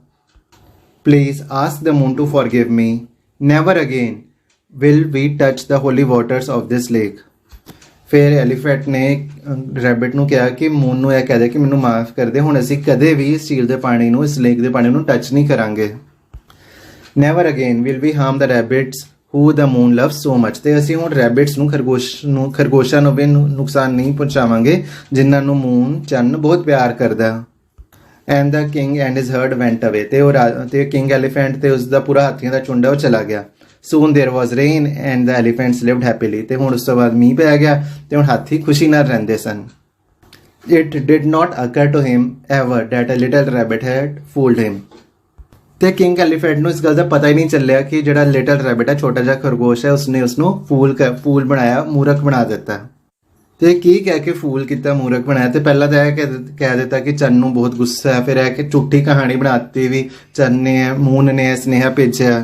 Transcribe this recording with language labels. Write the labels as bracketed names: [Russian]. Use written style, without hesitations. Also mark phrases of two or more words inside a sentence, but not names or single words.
[English] Please ask the moon to forgive me, never again will we touch the holy waters of this lake. [Punjabi] ਫਿਰ ਐਲੀਫੈਂਟ ਨੇ ਰੈਬਿਟ ਨੂੰ ਕਿਹਾ ਕਿ ਮੂਨ ਨੂੰ ਇਹ ਕਹਿ ਦੇ ਕਿ ਮੈਨੂੰ ਮਾਫ ਕਰ ਦੇ, ਹੁਣ ਅਸੀਂ ਕਦੇ ਵੀ ਇਸ ਝੀਲ ਦੇ ਪਾਣੀ ਨੂੰ, ਇਸ ਲੇਕ ਦੇ ਪਾਣੀ ਨੂੰ ਟੱਚ ਨਹੀਂ ਕਰਾਂਗੇ। [English] Never again will we harm the rabbits who the moon loves so much. [Punjabi] ਤੇ ਅਸੀਂ ਹੁਣ ਰੈਬਿਟਸ ਨੂੰ, ਖਰਗੋਸ਼ਾਂ ਨੂੰ ਵੀ ਨੁਕਸਾਨ ਨਹੀਂ ਪਹੁੰਚਾਵਾਂਗੇ ਜਿਨ੍ਹਾਂ ਨੂੰ ਮੂਨ, ਚੰਨ ਬਹੁਤ ਪਿਆਰ ਕਰਦਾ। [English] And the king and his herd went away. [Punjabi] ਤੇ [English] king elephant [Punjabi] ਤੇ ਉਸ ਦਾ ਪੂਰਾ ਹਾਥੀਆਂ ਦਾ ਝੁੰਡ ਉਹ ਚਲਾ ਗਿਆ। [English] Soon there was rain and the elephants lived happily. [Punjabi] ਤੇ ਹੁਣ ਉਸ ਤੋਂ ਬਾਅਦ ਮੀਂਹ ਪੈ ਗਿਆ ਤੇ ਹੁਣ ਹਾਥੀ ਖੁਸ਼ੀ ਨਾਲ ਰਹਿੰਦੇ ਸਨ। [English] It did not occur to him ever that a little rabbit had fooled him. [Punjabi] ਤੇ [English] king elephant [Punjabi] ਨੂੰ ਇਸ ਗੱਲ ਦਾ ਪਤਾ ਹੀ ਨਹੀਂ ਚੱਲਿਆ ਕਿ ਜਿਹੜਾ [English] little rabbit [Punjabi] ਹੈ, ਛੋਟਾ ਜਿਹਾ ਖਰਗੋਸ਼ ਹੈ, ਉਸਨੇ ਉਸਨੂੰ ਫੂਲ ਬਣਾਇਆ, ਮੂਰਖ ਬਣਾ ਦਿੱਤਾ। ਤੇ ਕੀ ਕਹਿ ਕੇ ਫੂਲ ਕੀਤਾ, ਮੂਰਖ ਬਣਾਇਆ? ਤੇ ਪਹਿਲਾਂ ਤਾਂ ਇਹ ਕਹਿ ਦਿੱਤਾ ਕਿ ਚੰਨ ਨੂੰ ਬਹੁਤ ਗੁੱਸਾ ਹੈ, ਫਿਰ ਇਹ ਕਿ ਝੂਠੀ ਕਹਾਣੀ ਬਣਾਤੀ ਵੀ ਚੰਨ ਨੇ, ਮੂਨ ਨੇ ਸੁਨੇਹਾ ਭੇਜਿਆ।